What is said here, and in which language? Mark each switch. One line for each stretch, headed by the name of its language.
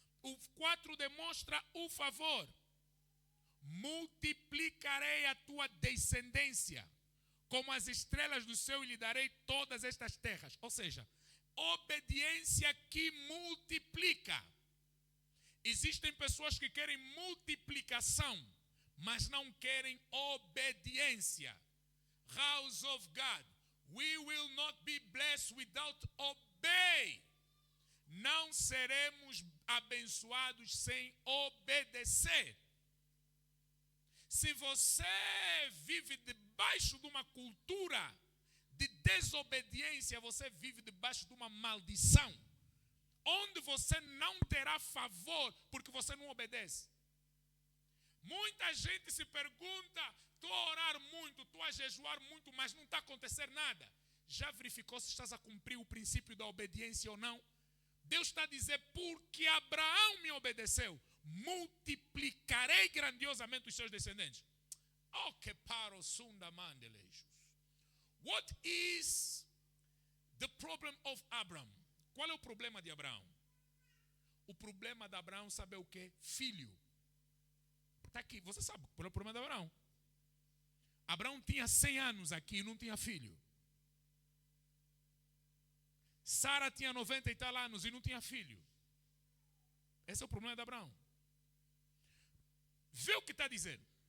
Portuguese: O 4 demonstra o favor. Multiplicarei a tua descendência como as estrelas do céu e lhe darei todas estas terras. Ou seja, obediência que multiplica. Existem pessoas que querem multiplicação, mas não querem obediência.
English: House of God, we will not be blessed without obey.
Portuguese: Não seremos abençoados sem obedecer. Se você vive debaixo de uma cultura de desobediência, você vive debaixo de uma maldição, onde você não terá favor porque você não obedece. Muita gente se pergunta, estou a orar muito, estou a jejuar muito, mas não está a acontecer nada. Já verificou se estás a cumprir o princípio da obediência ou não? Deus está a dizer, porque Abraão me obedeceu, multiplicarei grandiosamente os seus descendentes. Oh, que paro sunda mandelejos.
English: What is the problem of Abraham?
Portuguese: Qual é o problema de Abraão? O problema de Abraão, sabe o que? Filho. Está aqui, você sabe qual é o problema de Abraão. Abraão tinha 100 anos aqui e não tinha filho. Sara tinha 90 e tal anos e não tinha filho. Esse é o problema de Abraão. Vê o que está dizendo.